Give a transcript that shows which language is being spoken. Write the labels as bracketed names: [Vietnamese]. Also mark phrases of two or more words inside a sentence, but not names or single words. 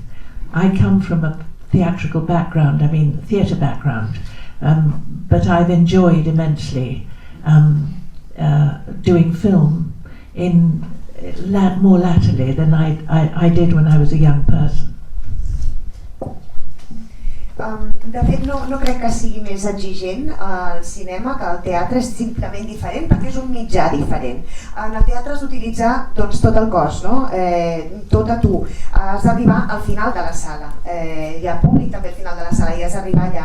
[English] I come from a theatrical background, theatre background, but I've enjoyed immensely doing film more latterly than I did when I was a young person. [Catalan] De fet, no crec que sigui més exigent el cinema que el teatre, és simplement diferent perquè és un mitjà diferent. En el teatre has d'utilitzar doncs, tot el cos, no? Tot a tu. Has d'arribar al final de la sala. Hi ha públic també al final de la sala i has d'arribar allà.